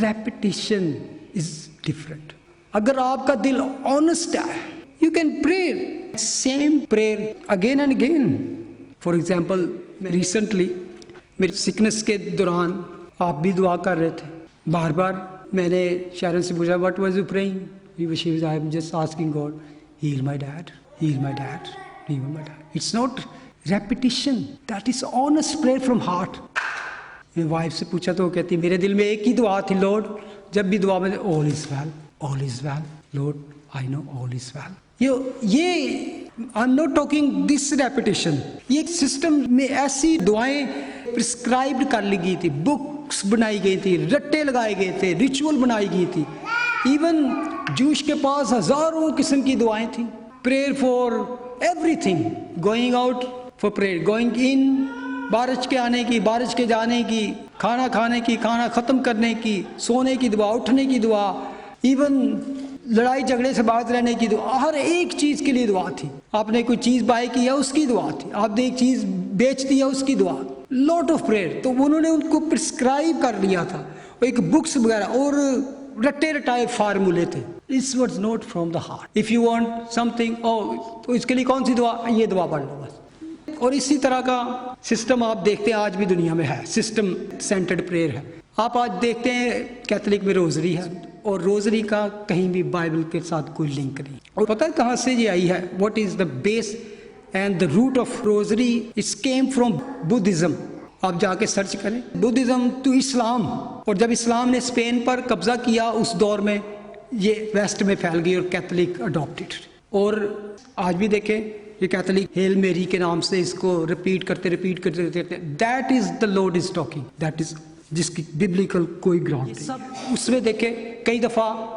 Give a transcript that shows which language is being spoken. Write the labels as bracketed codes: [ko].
[en] Repetition is different. [hi] अगर आपका दिल ऑनेस्ट है, [en] You can pray same prayer again and again. [hi] For example recently मेरी सिकनेस के दौरान आप भी दुआ कर रहे थे. बार बार मैंने शारन से पूछा [en] What was you praying? She was, I am just asking God, heal my dad, heal my dad, heal my dad. It's not repetition. That is honest prayer from heart. [hi] मैं वाइफ से पूछा तो वो कहती मेरे दिल में एक ही दुआ थी, लॉर्ड जब भी दुआ में [en] all is well, all is well, [hi] Lord I know all is well. [en] ये I'm not talking this repetition. [hi] ये सिस्टम में ऐसी दुआएं प्रिस्क्राइब्ड कर ली गई थी, बुक्स बनाई गई थी, रट्टे लगाए गए थे, रिचुअल बनाई गई थी. इवन जूश के पास हजारों किस्म की दुआएं थी. [en] prayer for everything, going out for prayer, going in, [hi] बारिश के आने की, बारिश के जाने की, खाना खाने की, खाना ख़त्म करने की, सोने की दुआ, उठने की दुआ, इवन लड़ाई झगड़े से बाहर रहने की दुआ. हर एक चीज़ के लिए दुआ थी. आपने कोई चीज़ बाय की है उसकी दुआ थी, आपने एक चीज़ बेच दी है उसकी दुआ. [en] Lot of prayer. [hi] तो उन्होंने उनको प्रिस्क्राइब कर लिया था, एक बुक्स वगैरह और रट्टे रटाए फार्मूले थे. [en] This was not from the heart. If you want something, [hi] तो इसके लिए कौन सी दुआ? ये दुआ पढ़ लो बस. और इसी तरह का सिस्टम आप देखते हैं आज भी दुनिया में है. सिस्टम सेंटर्ड प्रेयर है. आप आज देखते हैं कैथोलिक में रोजरी है, और रोजरी का कहीं भी बाइबल के साथ कोई लिंक नहीं. और पता है कहाँ से ये आई है? [en] What is the base and the root of rosary? It came from Buddhism. [hi] आप जाके सर्च करें बुद्धिज्म टू इस्लाम. और जब इस्लाम ने स्पेन पर कब्जा किया उस दौर में ये वेस्ट में फैल गई और कैथोलिक अडॉप्टेड. और आज भी देखें ये कैथोलिक हेल मेरी के नाम से इसको रिपीट करते. [en] That is the lord is talking. That is [hi] जिसकी बिब्लिकल कोई ग्राउंड नहीं. [en] उसमें देखें कई दफ़ा